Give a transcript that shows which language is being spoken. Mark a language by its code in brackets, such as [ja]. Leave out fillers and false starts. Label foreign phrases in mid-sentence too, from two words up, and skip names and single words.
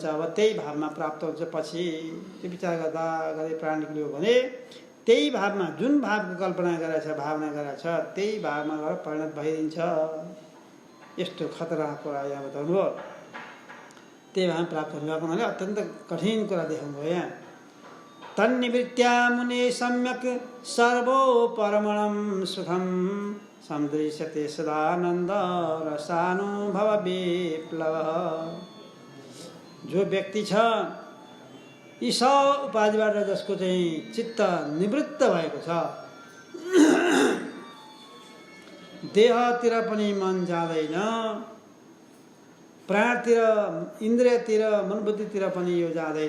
[ne] अब त्यही भावमा प्राप्त हुन्छ। पछि त्यो विचार गर्दा गर्दै प्राण निक्लियो भने त्यही भावमा, जुन भावको कल्पना गरेछ, भावना गरेछ, त्यही भावमा गएर परिणत भइदिन्छ। यस्तो खतराको कुरा यहाँ बताउनु भयो। त्यही भावमा प्राप्त हुनुभएको हुनाले अत्यन्त कठिन कुरा देखाउनु भयो यहाँ। [sa] तन्निवृत्त्या मुने सम्यक सर्वोपरमणं सुखं सन्दृश्यते सदानन्द रसानुभव विप्लव। [ne] जो व्यक्ति छ यी सब उपाधिबाट जसको चाहिँ चित्त निवृत्त भएको छ, देहतिर पनि मन जाँदैन, प्राणतिर, इन्द्रियतिर, मनबुद्धितिर पनि यो जाँदैन।